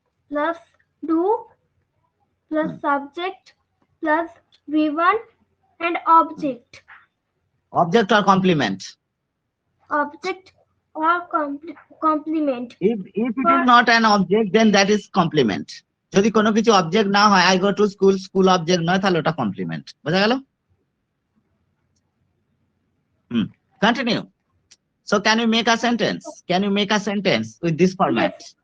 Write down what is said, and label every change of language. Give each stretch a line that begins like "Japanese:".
English: plus do plus subject plus V1 and object. Object or complement? Object or complement. If it is not an object, then that is complement.
Bangla: যদি কোনো কিছু object না হয়,
English: I go to school,
Bangla: school object নয়, তাহলে ওটা complement. বোঝা গেল?
English: Continue. So can you make a sentence? Can you make a sentence with this format?